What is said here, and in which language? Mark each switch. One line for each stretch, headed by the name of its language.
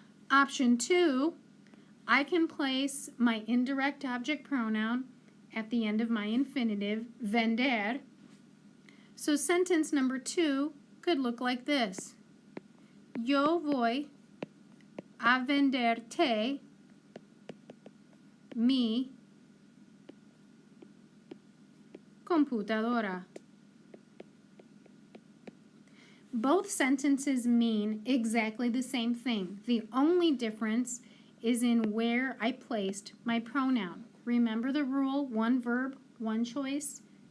English: Option 2, I can place my indirect object pronoun at the end of my infinitive, vender. So sentence number 2 could look like this.
Spanish: Yo voy a venderte mi computadora.
English: Both sentences mean exactly the same thing. The only difference is in where I placed my pronoun. Remember the rule, one verb, one choice, two verbs, two choices.